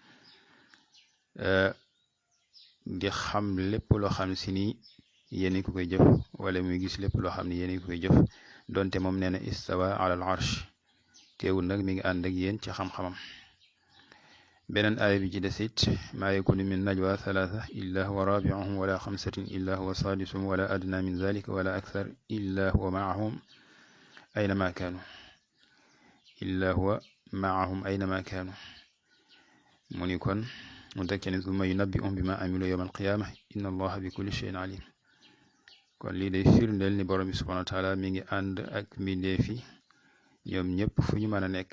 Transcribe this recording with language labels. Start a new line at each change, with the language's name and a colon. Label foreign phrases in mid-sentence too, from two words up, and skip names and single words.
Wolof: di xam lépp loo xam si ni yéen ko koy jëf wala muy gis lépp loo xam ni yéen ko koy jëf donte moom nee na
Arabic: استوى على العرش
Wolof: teewul nag mi ngi ànd ak yéen ci xam-xamam beneen aaya bi ci desit
Arabic: ما يكون من نجوى ثلاثة إلا هو رابعهم ولا خمسة إلا هو سادسهم ولا أدنى من ذلك ولا أكثر إلا هو معهم أينما كانوا إلا هو معهم أينما كانوا
Wolof: mu ni kon mu tekke ne
Arabic: ثم ينبئهم بما عملوا يوم القيامة إن الله بكل شيء عليم
Wolof: kon lii day firndeel ni borom bi
Arabic: سبحانه وتعالى
Wolof: mi ngi ànd ak mbindeefi ñoom ñëpp fu ñu mën a nekk